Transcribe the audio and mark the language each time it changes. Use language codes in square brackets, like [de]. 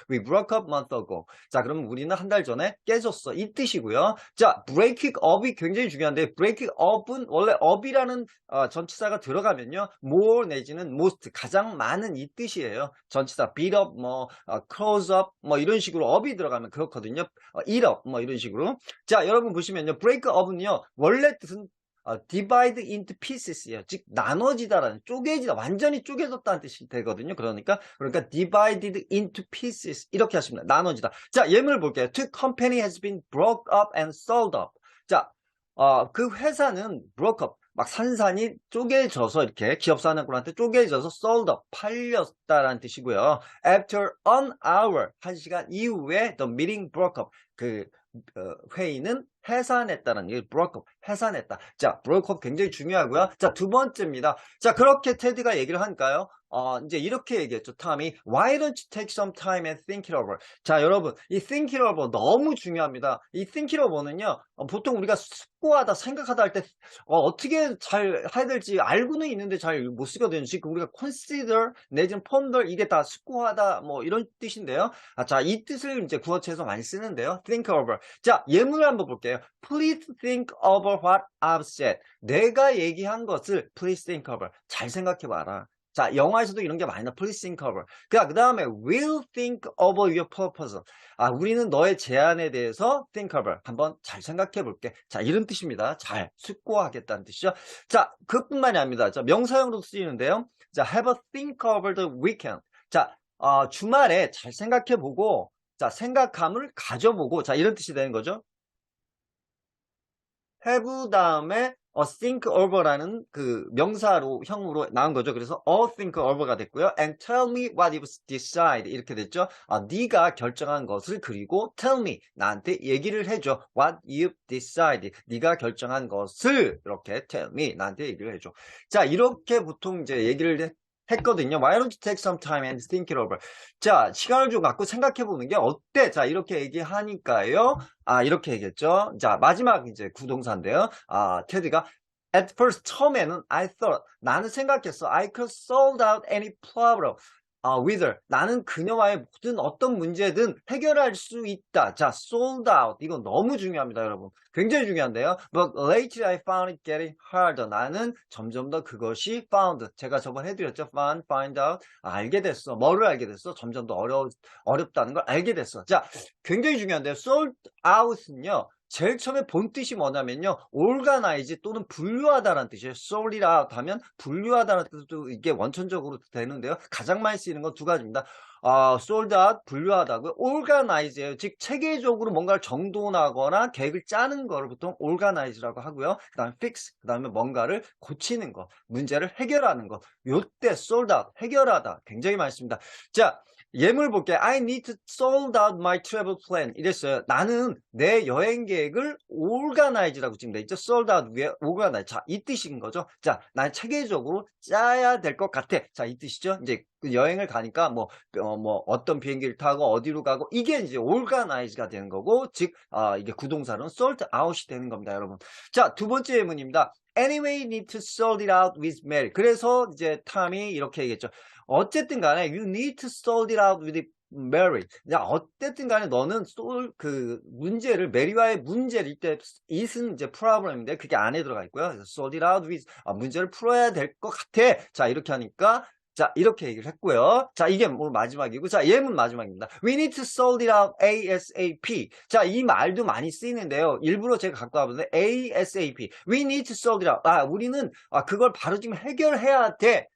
[en] We broke up a month ago. [ko] 자, 그러면 우리는 한 달 전에 깨졌어. 이 뜻이고요. 자, breaking up이 굉장히 중요한데 breaking up은 원래 up이라는 전치사가 들어가면요 more 내지는 most 가장 많은 이 뜻이에요. 전치사 beat up close up 이런 식으로 up이 들어가면 그렇거든요. eat up 이런 식으로. 자, 여러분 보시면요 break up은요 원래 뜻은 divide into pieces예요. 즉 나눠지다라는 쪼개지다 완전히 쪼개졌다는 뜻이 되거든요. 그러니까 divided into pieces 이렇게 하시면 나눠지다. 자, 예문을 볼게요. [en] The company has been broke up and sold up. [ko] 자, 그 회사는 broke up 막 산산이 쪼개져서 이렇게 기업사원한테 쪼개져서 sold up 팔렸다라는 뜻이고요. [en] After an hour [ko] 1시간 이후에 [en] the meeting broke up [ko] 그 회의는 해산했다는 얘기, broke up, 해산했다. 자, broke up 굉장히 중요하고요. 자, 두 번째입니다. 자, 그렇게 테드가 얘기를 하니까요. 이제 이렇게 얘기했죠, 탐이. [en] Why don't you take some time and think it over? [ko] 자, 여러분, 이 think it over 너무 중요합니다. 이 think it over는요, 보통 우리가 숙고하다, 생각하다 할 때, 어떻게 잘 해야 될지 알고는 있는데 잘 못 쓰거든요. 지금 우리가 consider, 내지는 ponder, 이게 다 숙고하다, 이런 뜻인데요. 자, 이 뜻을 이제 구어체에서 많이 쓰는데요. think over. 자, 예문을 한번 볼게요. [en] Please think over what I've said. [ko] 내가 얘기한 것을 [en] please think over. [ko] 잘 생각해봐라. 자, 영화에서도 이런 게 많이 나. [en] Please think over. [ko] 그 다음에 [en] will think over your proposal. [ko] 우리는 너의 제안에 대해서 think over. 한번 잘 생각해 볼게. 자, 이런 뜻입니다. 잘 숙고하겠다는 뜻이죠. 자, 그뿐만이 아닙니다. 자, 명사형으로 쓰이는데요. [en] 자, have a think over the weekend. [ko] 자, 주말에 잘 생각해 보고, 자, 생각함을 가져보고, 자, 이런 뜻이 되는 거죠. have 다음에 think over라는 그 명사로 형으로 나온 거죠. 그래서 think over가 됐고요. [en] And tell me what you've decided [ko] 이렇게 됐죠. 네가 결정한 것을 그리고 [en] tell me [ko] 나한테 얘기를 해줘. [en] What you've decided [ko] 네가 결정한 것을 이렇게 [en] tell me [ko] 나한테 얘기를 해줘. 자 이렇게 보통 이제 얘기를 했거든요. Why don't you take some time and think it over? 자, 시간을 좀 갖고 생각해보는 게 어때? 자, 이렇게 얘기하니까요. 이렇게 얘기했죠. 자, 마지막 이제 구동사인데요. 테드가 [en] at first [ko] 처음에는 [en] I thought [ko] 나는 생각했어. [en] I could solve out any problem. with her. [ko] 나는 그녀와의 모든 어떤 문제든 해결할 수 있다. 자, sold out. 이거 너무 중요합니다, 여러분. 굉장히 중요한데요. [en] But lately I found it getting harder. [ko] 나는 점점 더 그것이 found. 제가 저번에 해드렸죠. find out. 알게 됐어. 뭐를 알게 됐어? 점점 더 어렵다는 걸 알게 됐어. 자, 굉장히 중요한데요. sold out은요. 제일 처음에 본 뜻이 뭐냐면요. organize 또는 분류하다라는 뜻이에요. sort it out 하면 분류하다라는 뜻도 이게 원천적으로 되는데요. 가장 많이 쓰이는 건 두 가지입니다. sort out, 분류하다고요. organize예요. 즉 체계적으로 뭔가를 정돈하거나 계획을 짜는 거를 보통 organize라고 하고요. 그 다음에 fix, 그 다음에 뭔가를 고치는 것, 문제를 해결하는 것. 요때 sort out, 해결하다 굉장히 많이 씁니다. 자, 예문을 볼게요. [en] I need to sort out my travel plan. [ko] 이랬어요. 나는 내 여행 계획을 organize라고 지금 돼 있죠. sort out 위에 organize. 자, 이 뜻인 거죠. 자, 난 체계적으로 짜야 될 것 같아. 자, 이 뜻이죠. 이제 여행을 가니까 뭐 어떤 비행기를 타고 어디로 가고 이게 이제 organize가 되는 거고, 즉 이게 구동사로는 sort out이 되는 겁니다, 여러분. 자, 두 번째 예문입니다. [en] Anyway, you need to sort it out with Mary. [ko] 그래서 이제 탐이 이렇게 얘기했죠. 어쨌든 간에 [en] you need to sort it out with Mary. [ko] 어쨌든 간에 너는 그 문제를 메리와의 문제를 이때 it은 이제 problem인데 그게 안에 들어가 있고요. 그래서 sort it out with 문제를 풀어야 될 것 같아. 자, 이렇게 하니까 자, 이렇게 얘기를 했고요. 자, 이게 오늘 마지막이고, 자, 예문 마지막입니다. [en] We need to sort it out ASAP. [ko] 자, 이 말도 많이 쓰이는데요. 일부러 제가 갖고 와봤는데 ASAP. [en] We need to sort it out. [ko] 우리는 그걸 바로 지금 해결해야 돼.